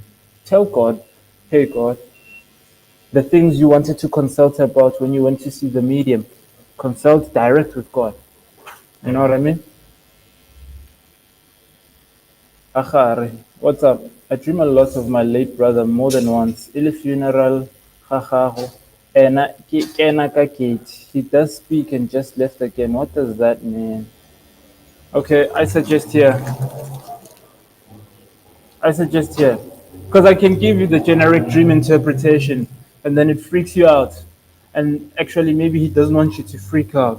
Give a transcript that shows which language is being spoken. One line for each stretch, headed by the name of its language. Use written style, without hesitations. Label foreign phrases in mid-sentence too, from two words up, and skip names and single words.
English: Tell God, hey God, the things you wanted to consult about when you went to see the medium, consult direct with God. You know what I mean? Achari, what's up? I dream a lot of my late brother more than once.
Southern Sotho: Ile funeral, hahaho. Ena kena ka gate.
English: He does speak and just left again. What does that mean? Okay, I suggest here, because I can give you the generic dream interpretation, and then it freaks you out, and actually maybe he doesn't want you to freak out.